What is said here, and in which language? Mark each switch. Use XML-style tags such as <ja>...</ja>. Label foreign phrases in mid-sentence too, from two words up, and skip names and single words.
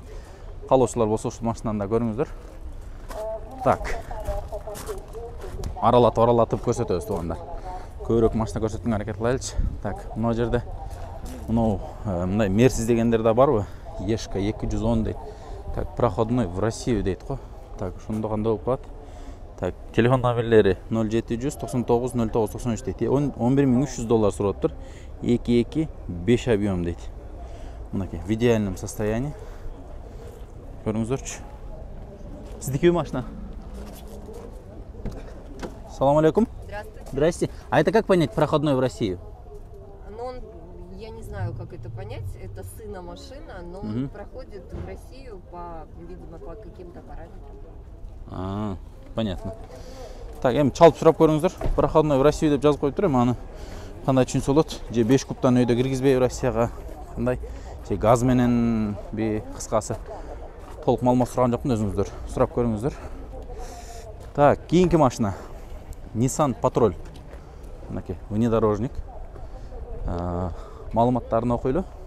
<ky>Калоочулар болсо ушул машинаны да көрүңүздөр. Так. Аралатып көрсөтөбүз туугандар. Көбүрөөк машина көрсөтүүгө аракет кылайлычы. Так, мына жерде мындай Мерсис дегендер да барбы? Ешка 210 дейт. Так,</ky> <ru>проходной в Россию</ru> <ky>дейт го. Так, ошондо кандай болуп калат? Так, телефон номерлери 0799 09 93 дейт. $11,300 сураттыр. 225 объем дейт. Мынакей,</ky> <ru>в идеальном состоянии.</ru> <ky>Көрүңүздөрчү. Сиздики машина? Салам алейкум.</ky> <ru>Здравствуйте. Здрасте. А это как понять проходной в Россию? Ну, я не знаю, как это понять. Это сына машина, но он проходит в Россию видимо, по каким-то параметрам. Понятно. Так,</ru> <ky>чалып сурап көрүңүздөр.</ky> <ru>Проходной в Россию</ru> <ky>деп жазып коюп турам. Аны кандай түшүнсө болот? Же 5 кубтан өйдө киргизбей Россияга кандай? Же газ менен кыскасы. Толук маалымат сураган жокмун, өзүңүздөр сурап көрүңүздөр. Так, кийинки машина. Nissan Patrol. Мынакей, внедорожник. Маалыматтарын окуйлу.</ky>